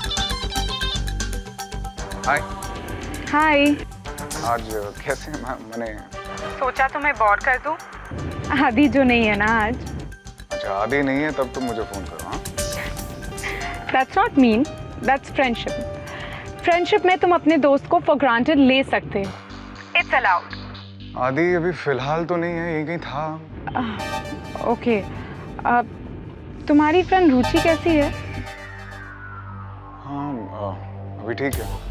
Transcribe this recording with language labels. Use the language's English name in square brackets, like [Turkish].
[Hindi] हाय। हाय। आज कैसे मैंने सोचा तुम्हें बोर कर दूं। आदि जो नहीं है ना आज। अच्छा आदि नहीं है तब तो मुझे फोन करो। हाँ [English] That's not mean, that's friendship. [Hindi] Friendship में तुम अपने दोस्त को [English] for granted [Hindi] ले सकते हो। [English] It's allowed. [Hindi] आदि अभी फिलहाल तो नहीं है, यही कहीं था। ओके, तुम्हारी फ्रेंड रुचि कैसी है? हाँ अभी ठीक है।